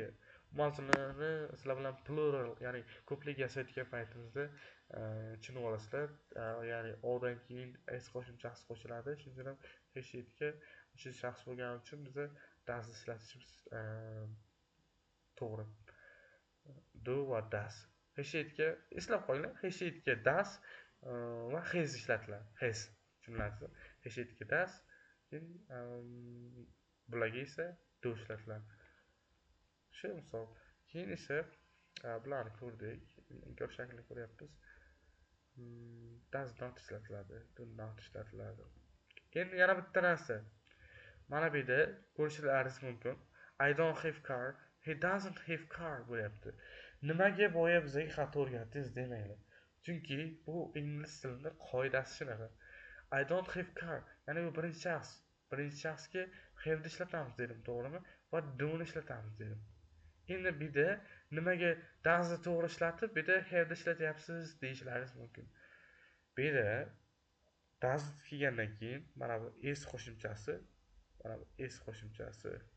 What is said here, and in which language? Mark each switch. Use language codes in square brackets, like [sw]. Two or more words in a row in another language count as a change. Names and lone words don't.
[uz] Mavzularni sizlar bilan plural, ya'ni ko'plik yasayotgan paytimizda tushunib olasizlar. Ya'ni o'dan keyin s qo'shimchasi qo'shiladi. Shuning uchun ham he sheetga uchinchi shaxs bo'lgani uchun biz does ishlatishimiz to'g'ri. Do va does. He sheetga eslab qolinglar. He sheetga does va has ishlatiladi. Has jumlasi. He sheetga does, keyin bularga esa do ishlatiladi. Shu misol. Keyin esa bularni ko'rdik. Inkor shaklini ko'ryapmiz. [en] Does not [uz] ishlatiladi, [en] do not [uz] ishlatiladi. Endi yana bitta narsa. Mana bu yerda ko'rishingiz mumkin. [en] I don't have car, he doesn't have car bo'lyapti. [uz] Nimaga boya bizga xato o'rgatdingiz demanglar. Chunki bu ingliz tilida qoidasi shunaqa. [en] I don't have car, [uz] ya'ni bu birinchi shaxs. Birinchi shaxsga have ni ishlatamiz dedim, to'g'rimi? Va do ni ishlatamiz dedim. Endi bu yerda nimaga does ni to'g'ri ishlatib, bu yerda have ni ishlatyapsiz deyishlaringiz mumkin. Bu yerda does kelgandan keyin mana bu s qo'shimchasi, mana bu s qo'shimchasi.